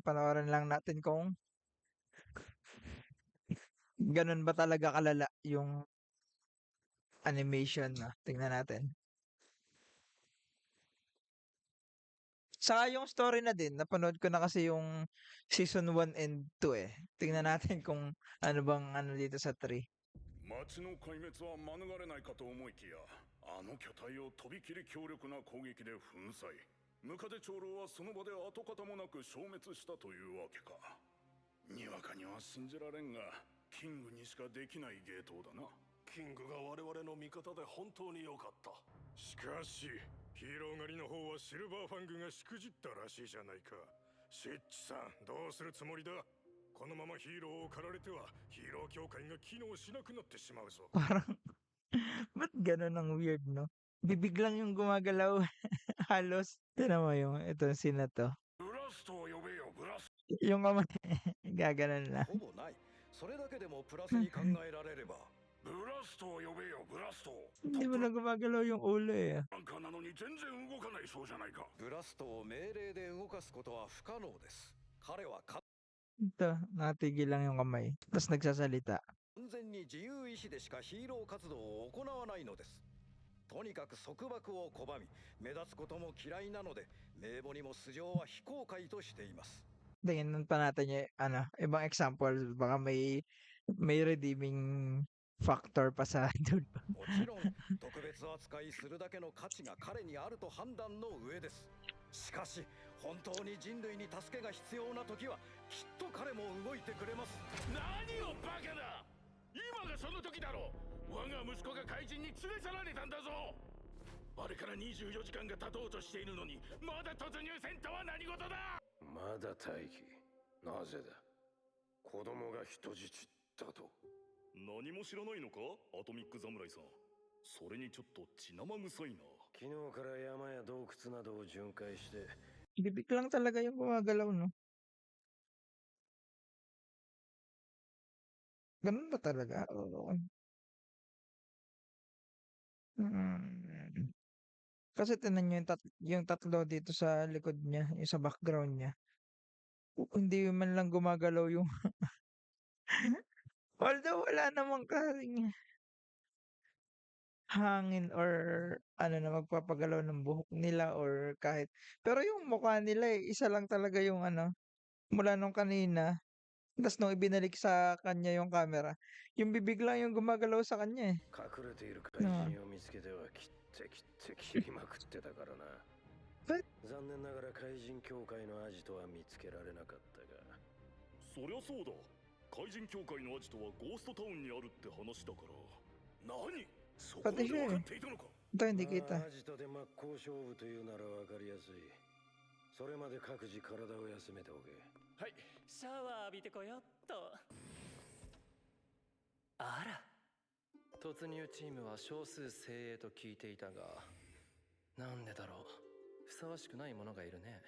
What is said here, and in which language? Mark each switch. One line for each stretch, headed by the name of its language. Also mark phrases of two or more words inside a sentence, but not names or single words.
Filipino: Panoorin lang natin kung ganun ba talaga kalala yung animation. Tingnan natin. Saka yung story na din, napanood ko na kasi yung season 1 and 2 eh. Tingnan natin kung ano bang ano dito sa 3.
Japanese: 町の壊滅は免れないかと思いきや、あの巨体をとびきり強力な攻撃で粉砕。ムカデ長老はその場で跡形もなく消滅したというわけか。にわかには信じられんが、キングにしかできない芸当だな。キングが我々の味方で本当に良かった。しかし、ヒーロー狩りの方はシルバーファングがしくじったらしいじゃないか。シッチさん、どうするつもりだ？このままヒーローを狩られてはヒーロー協会が機能しなくなってしまうぞ。
Filipino: Parang, ba't ganun ang weird, no? Bibig lang yung gumagalaw. Halos. Tinan mo yung, ito, sino to?
Japanese: ブラストを呼べよ、ブラスト。
Filipino: Yung kamay, gaganon lang.
Japanese: ほぼない。それだけでもプラスに考えられれば。ブラストを呼べよ、ブラスト。
Filipino: Hindi mo na gumagalaw yung ulo eh.
Japanese: なんかなのに全然動かないそうじゃないか。ブラストを命令で動かすことは不可能です。彼は完
Filipino: Ito, nakatigil lang yung kamay. Tapos nagsasalita.
Japanese: 全に自由意志でしかヒーロー活動を行わないのです。とにかく束縛を拒み、目立つことも嫌いなので、名簿にも素性は非公開としています。
Filipino: Tingnan pa natin yung, ano, ibang example. Baka may redeeming factor pa sa dulo.
Japanese: もちろん特別扱いするだけの価値が彼にあると判断の上です。しかし本当に人類に助けが必要な時はきっと彼も動いてくれます。何をバカだ。今がその時だろう。我が息子が怪人に連れ去られたんだぞ。あれから24時間が経とうとしているのにまだ突入せんとは何事だ。まだ待機。なぜだ。子供が人質だと。何も知らないのか、アトミック侍さん。それにちょっと血生臭いな。昨日から山や洞窟などを巡回して。
Filipino: Bibig lang talaga yung gumagalaw, no? Ganun ba talaga? Oo. Mm. Kasi tinan nyo yung tatlo dito sa likod niya, yung sa background niya. Hindi man lang gumagalaw yung although wala namang kasing hangin or ano na magpapagalaw ng buhok nila or kahit pero yung mukha nila isa lang talaga yung ano mula nung kanina tas nung ibinalik sa kanya yung camera yung bibig lang yung gumagalaw sa kanya eh.
Japanese: 隠れている怪人を見つけては切って切りまくってたからな。残念ながら怪人協会のアジトは見つけられなかったが。そりゃそうだ。怪人協会のアジトはゴーストタウンにあるって話だから。何？そこまで分かっていたのか。
Filipino: Ito hindi kita.
Japanese: アジトで真っ向勝負というなら分かりやすい。それまで各自体を休めておけ。はい、シャワー浴びてこよっと。あら、突入チームは少数精鋭と聞いていたが、なんでだろう。ふさわしくない者がいるね。